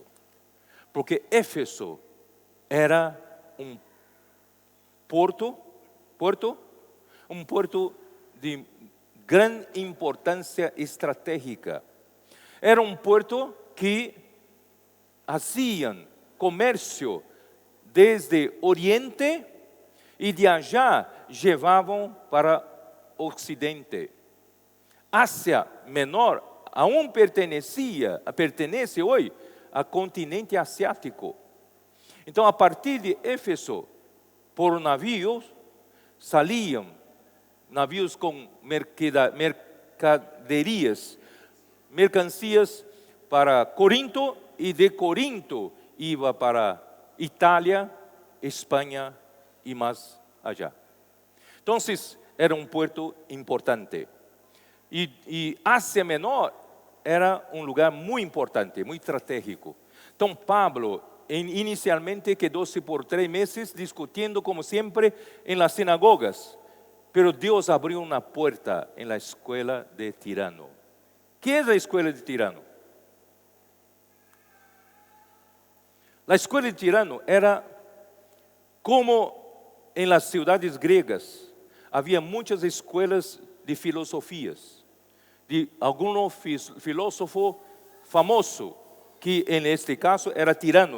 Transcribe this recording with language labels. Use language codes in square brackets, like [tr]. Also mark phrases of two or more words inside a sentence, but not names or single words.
[pt] Porque Éfeso era um porto de grande importância estratégica. Era um porto que faziam comércio desde Oriente e de allá levavam para Ocidente. Ásia Menor [es] aún pertenece [pt] hoje ao continente asiático. Então, a partir de Éfeso, por navios, saliam navios com mercancias para Corinto, e de Corinto iba para Itália, Espanha e mais allá. Então, era um porto importante. E Ásia Menor era um lugar muito importante, muito estratégico. Então, Pablo inicialmente quedou-se por 3 meses discutindo, como sempre, [es] em las sinagogas. [pt] Pero Deus abriu uma porta em [es] la escuela de Tirano. ¿Qué es la escuela de Tirano? La escuela de Tirano era como en las ciudades griegas. Había muchas escuelas de filosofías, de algum filósofo famoso, que en este caso era Tirano.